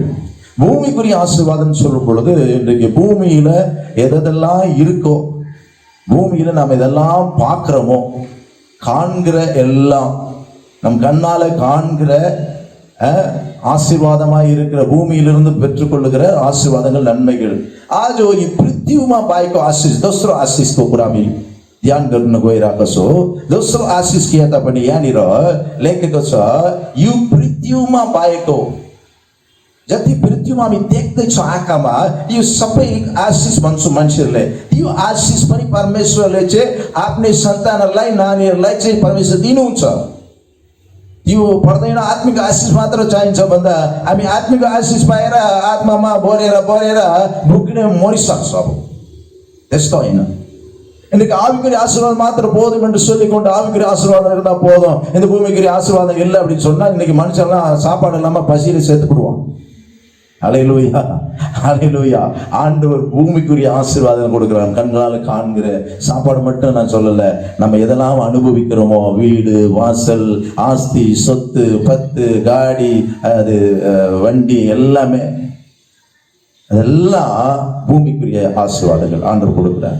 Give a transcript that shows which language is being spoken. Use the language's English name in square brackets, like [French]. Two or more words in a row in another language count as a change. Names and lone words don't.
[Tamil] பூமிக்குரிய ஆசீர்வாதம் சொல்லும் பொழுது இன்றைக்கு பூமியில எதெல்லாம் இருக்கோ, பூமியில நாம் எதெல்லாம் பார்க்கிறோமோ, காண்கிற எல்லாம் நம் கண்ணால காண்கிற ஆசீர்வாதமாய் இருக்கிற பூமியிலிருந்து பெற்றுக்கொள்ளுகிற ஆசீர்வாதங்கள், नन्மைகள்। [Nepali] आज यो पृथ्वीमा पाएको आशिष, दोस्रो आशिषको कुरा हामी ध्यान गर्न गइरहेको छौँ। दोस्रो आशिष के तापनि यहाँनिर लेखेको छ, यो पृथ्वीमा पाएको, जति पृथ्वीमा हामी देख्दैछौँ आँखामा, यो सबै आशिष भन्छौँ मान्छेहरूले। यो आशिष पनि परमेश्वरले चाहिँ आफ्नै सन्तानहरूलाई, नानीहरूलाई चाहिँ परमेश्वर दिनुहुन्छ। त्यो पर्दैन। आत्मिक आशिष मात्र चाहिन्छ भन्दा हामी आत्मिक आशिष पाएर आत्मामा बढेर भुक्ने मरिसक्छ। अब त्यस्तो होइन। [Tamil] இன்னைக்கு ஆவிக்குரிய ஆசீர்வாதம் மாத்திரம் போதும் என்று சொல்லிக்கொண்டு ஆவிக்குரிய ஆசீர்வாதம் இருந்தா போதும், இந்த பூமிக்குரிய ஆசீர்வாதம் இல்லை அப்படின்னு சொன்னா இன்னைக்கு மனுஷன்லாம் சாப்பாடு இல்லாம பசியில சேர்த்துக்கிடுவான். அல்லேலூயா, அல்லேலூயா. ஆண்டவர் பூமிக்குரிய ஆசீர்வாதம் கொடுக்கிறான். கண்களால காண்கிற சாப்பாடு மட்டும் நான் சொல்லல, நம்ம எதெல்லாம் அனுபவிக்கிறோமோ, வீடு வாசல் ஆஸ்தி சொத்து பத்து காடி அது வண்டி எல்லாமே, அதெல்லாம் பூமிக்குரிய ஆசீர்வாதங்கள் ஆண்டவர் கொடுக்கிறார்.